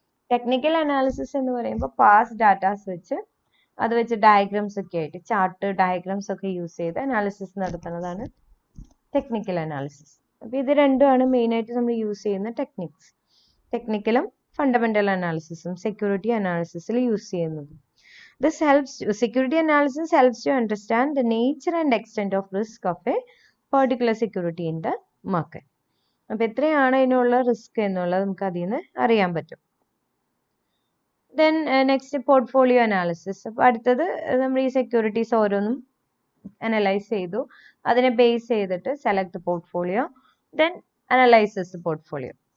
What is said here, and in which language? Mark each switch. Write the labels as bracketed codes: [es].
[ml] Technical analysis എന്ന് പറയുമ്പോൾ past datas വെച്ച് അത് വെച്ച് ഡയഗ്രാംസ് ഒക്കെ ആയിട്ട് ചാർട്ട് ഡയഗ്രാംസ് ഒക്കെ യൂസ് ചെയ്ത് അനാലിസിസ് നടത്തുന്നതാണ് ടെക്നിക്കൽ അനാലിസിസ്. അപ്പോൾ ഇത് രണ്ടുമാണ് മെയിനായിട്ട് നമ്മൾ യൂസ് ചെയ്യുന്ന ടെക്നിക്സ്. ടെക്നിക്കലും ഫണ്ടമെന്റൽ അനാലിസിസും സെക്യൂരിറ്റി അനാലിസിസിൽ യൂസ് ചെയ്യുന്നത്. [en] This helps security analysis helps to understand the nature and extent of risk of a particular security in the market. [ml] അപ്പോൾ എത്രയാണ് ഇതിനുള്ള റിസ്ക് എന്നുള്ളത് നമുക്ക് അതിൽ നിന്ന് അറിയാൻ പറ്റും. [en] Then next portfolio analysis. [ml] അപ്പോൾ അടുത്തത് നമ്മൾ ഈ സെക്യൂരിറ്റീസ് ഓരോന്നും അനലൈസ് ചെയ്തു. അതിനെ ബേസ് ചെയ്തിട്ട് [en] Select portfolio, then analyses portfolio.